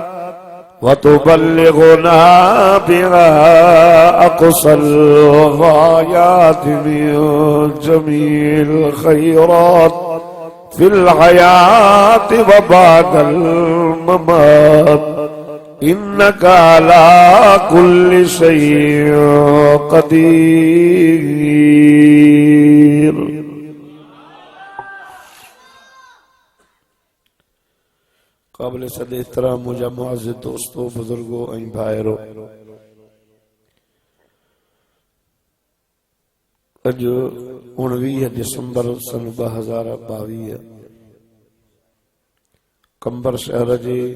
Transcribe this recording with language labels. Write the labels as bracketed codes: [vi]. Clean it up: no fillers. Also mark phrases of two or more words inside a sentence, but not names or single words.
[ar] وتبلغنا بها أقصى الغايات من جميع الخيرات في الحياة وبعد الممات إنك على كل شيء قدير. [ur] قابل صد احترام [sd] मुझा मुअज़्ज़िज़ दोस्तों बुजुर्गों ऐं भाइरो, अॼु 19 दिसंबर सन 2022 कंबर शहर जे